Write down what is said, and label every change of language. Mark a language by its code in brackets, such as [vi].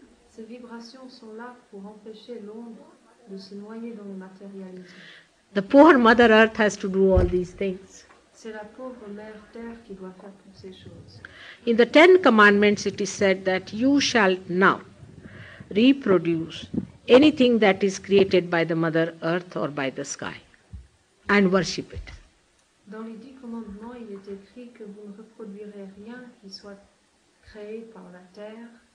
[fr] Ces vibrations sont là pour empêcher Londres de se noyer dans le matérialisme. [en] The poor Mother Earth has to do all these things. [fr] C'est la pauvre mère Terre qui doit faire toutes ces choses. [en] In the Ten Commandments, it is said that you shall now reproduce anything that is created by the Mother Earth or by the sky and worship it. [fr] Dans les 10 commandements, il est écrit que vous ne reproduirez rien qui soit créé par la terre,